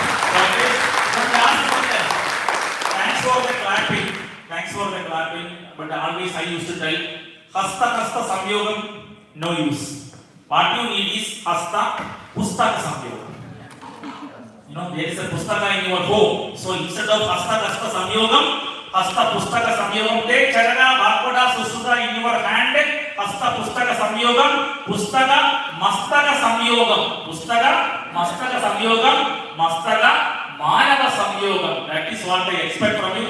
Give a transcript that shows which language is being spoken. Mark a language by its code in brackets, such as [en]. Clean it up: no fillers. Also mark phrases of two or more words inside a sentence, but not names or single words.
[en] Thanks for the clapping. Thanks for the clapping. But always I used to tell, [sa] hasta samyogam, [en] no use. What you need is [sa] hasta pustaka samyogam. [en] You know, there is a pustaka in your home. So instead of [sa] hasta samyogam, hasta pustaka samyogam, [en] take [sa] charana bhagavata susuta [en] in your hand. [sa] Hasta pustaka samyogam, pustaka mastaka samyogam. Pustaka mastaka samyogam, mastaka Manava Samyoga. [en] That is what I expect from you.